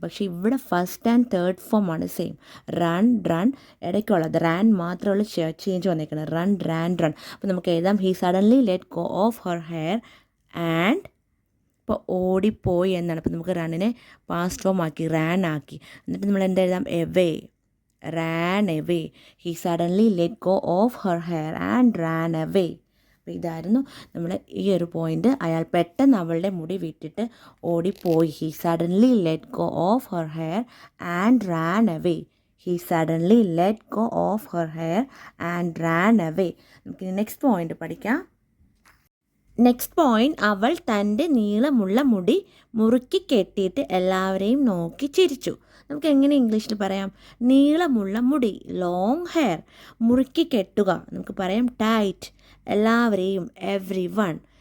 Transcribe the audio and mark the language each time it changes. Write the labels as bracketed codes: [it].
[ml] പക്ഷേ ഇവിടെ first and third form ആണ് സെയിം. Run, run. ഇടയ്ക്കുള്ളത് റാൻ മാത്രമുള്ള ചേഞ്ച് വന്നേക്കുന്നത്. Run, Rann, run. അപ്പോൾ നമുക്ക് എഴുതാം, [en] He suddenly let go of her hair and. [ml] ഇപ്പോൾ ഓടിപ്പോയി എന്നാണ്. അപ്പോൾ നമുക്ക് റണ്ണിനെ പാസ്റ്റ് ഫോം ആക്കി, റാൻ ആക്കി. എന്നിട്ട് നമ്മൾ എന്താ എഴുതാം, away. [en] ran away. He suddenly let go of her hair and ran away. [ml] അപ്പോൾ ഇതായിരുന്നു നമ്മുടെ ഈ ഒരു പോയിന്റ്. അയാൾ പെട്ടെന്ന് അവളുടെ മുടി വിട്ടിട്ട് ഓടിപ്പോയി. [en] He suddenly let go of her hair and ran away. He suddenly let go of her hair and ran away. [ml] നമുക്ക് നെക്സ്റ്റ് പോയിന്റ് പഠിക്കാം. നെക്സ്റ്റ് പോയിന്റ്, അവൾ തൻ്റെ നീളമുള്ള മുടി മുറുക്കി കെട്ടിയിട്ട് എല്ലാവരെയും നോക്കി ചിരിച്ചു. നമുക്ക് എങ്ങനെ ഇംഗ്ലീഷിൽ പറയാം? നീളമുള്ള മുടി, ലോങ് ഹെയർ. മുറുക്കി കെട്ടുക, നമുക്ക് പറയാം ടൈറ്റ്. എല്ലാവരെയും, എവ്രി വൺ.